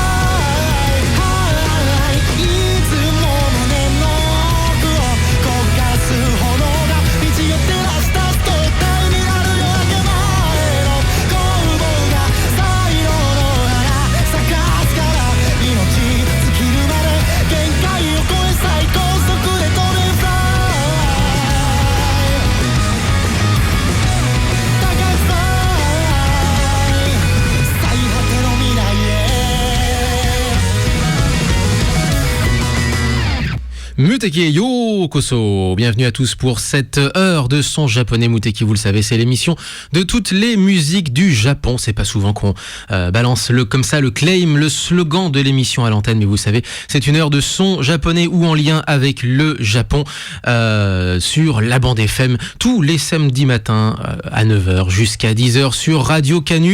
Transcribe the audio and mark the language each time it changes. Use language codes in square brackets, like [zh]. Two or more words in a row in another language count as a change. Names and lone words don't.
[ja] いつも胸の奥を焦がす炎が道を照らした途端になる夜明け前の攻防が才能の花咲かすから命尽きるまで限界を超え最高速で飛べフライ高くフライ最果ての未来へ [fr] Muteki Yokoso, bienvenue à tous pour cette heure de son japonais. Muteki, vous le savez, c'est l'émission de toutes les musiques du Japon. C'est pas souvent qu'on balance comme ça le claim, le slogan de l'émission à l'antenne, mais vous savez, c'est une heure de son japonais ou en lien avec le Japon sur la bande FM tous les samedis matins à 9h jusqu'à 10h sur Radio Canu.